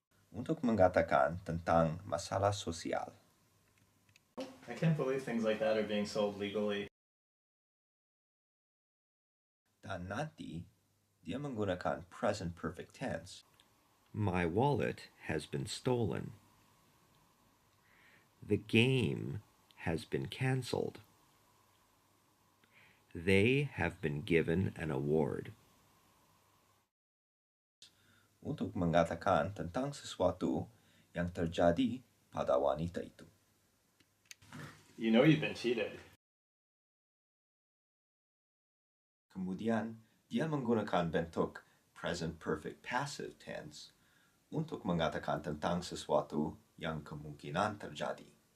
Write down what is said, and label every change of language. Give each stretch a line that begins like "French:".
Indonesian: Untuk mengatakan tentang masalah sosial.
English: I can't believe things like that are being sold legally.
Indonesian: Dan nanti, dia menggunakan present perfect tense.
English: My wallet has been stolen. The game has been cancelled. They have been given an award.
Indonesian: Untuk mengatakan tentang sesuatu yang terjadi pada wanita itu.
English: You know you've been cheated.
Indonesian: Kemudian, dia menggunakan bentuk present perfect passive tense untuk mengatakan tentang sesuatu yang kemungkinan terjadi.